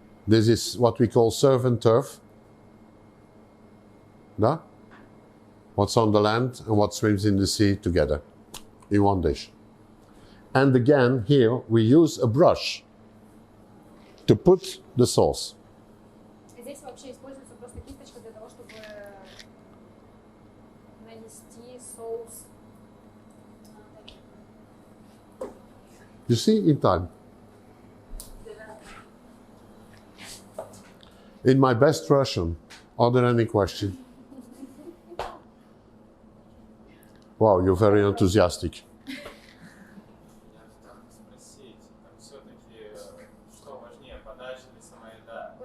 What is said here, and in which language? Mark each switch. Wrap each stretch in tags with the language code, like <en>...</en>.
<en>This is what we call surf and turf. Yeah? What's on the land and what swims in the sea together in one dish. And again, here we use a brush to put the sauce.</en> <ru>Здесь вообще используется просто кисточка для того, чтобы нанести соус.</ru> <en>You see, in time. In my best Russian, are there any questions? Wow, you're very enthusiastic.</en> <ru>Я хотел спросить, все-таки, что важнее, подача или сама еда?</ru>